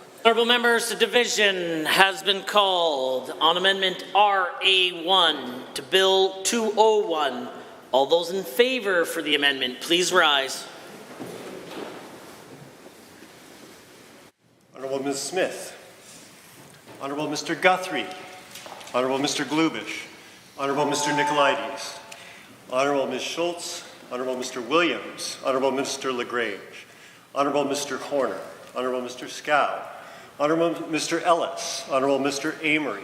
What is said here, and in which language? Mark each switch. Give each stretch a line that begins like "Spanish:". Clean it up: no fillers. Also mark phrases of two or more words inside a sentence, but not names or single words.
English: Honourable members, the division has been called on Amendment RA1 to Bill 201. All those in favour for the amendment, please rise. Honourable Ms. Smith. Honourable Mr. Guthrie. Honourable Mr. Glubish. Honourable Mr. Nicolaides. Honourable Ms. Schultz. Honourable Mr. Williams. Honourable Mr. LaGrange. Honourable Mr. Horner. Honourable Mr. Scow. Honourable Mr. Ellis. Honourable Mr. Amory.